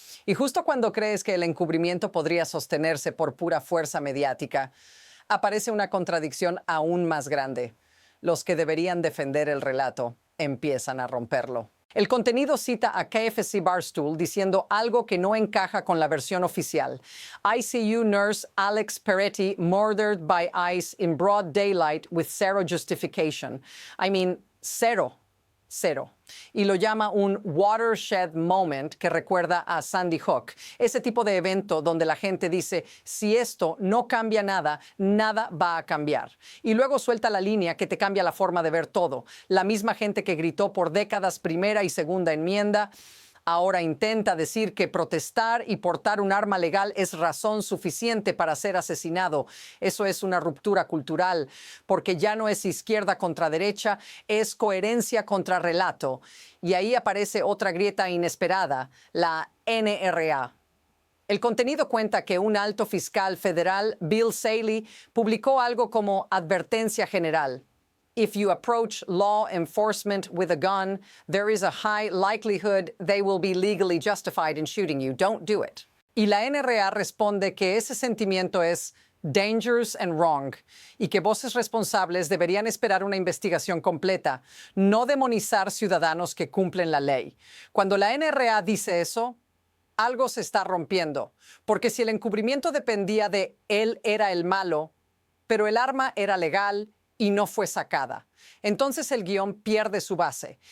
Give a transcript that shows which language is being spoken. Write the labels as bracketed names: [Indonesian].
[Spanish] Y justo cuando crees que el encubrimiento podría sostenerse por pura fuerza mediática, aparece una contradicción aún más grande. Los que deberían defender el relato empiezan a romperlo. El contenido cita a KFC Barstool diciendo algo que no encaja con la versión oficial. [English] ICU nurse Alex Peretti murdered by ICE in broad daylight with zero justification. I mean, [Spanish] cero. Y lo llama un [English] watershed moment [Spanish] que recuerda a Sandy Hook. Ese tipo de evento donde la gente dice, si esto no cambia nada, nada va a cambiar. Y luego suelta la línea que te cambia la forma de ver todo. La misma gente que gritó por décadas primera y segunda enmienda, ahora intenta decir que protestar y portar un arma legal es razón suficiente para ser asesinado. Eso es una ruptura cultural, porque ya no es izquierda contra derecha, es coherencia contra relato. Y ahí aparece otra grieta inesperada, la NRA. El contenido cuenta que un alto fiscal federal, Bill Saley, publicó algo como advertencia general. [English] If you approach law enforcement with a gun, there is a high likelihood they will be legally justified in shooting you. Don't do it. [Spanish] Y la NRA responde que ese sentimiento es [English] dangerous and wrong [Spanish] y que voces responsables deberían esperar una investigación completa, no demonizar ciudadanos que cumplen la ley. Cuando la NRA dice eso, algo se está rompiendo, porque si el encubrimiento dependía de él era el malo, pero el arma era legal y no fue sacada, entonces el guión pierde su base.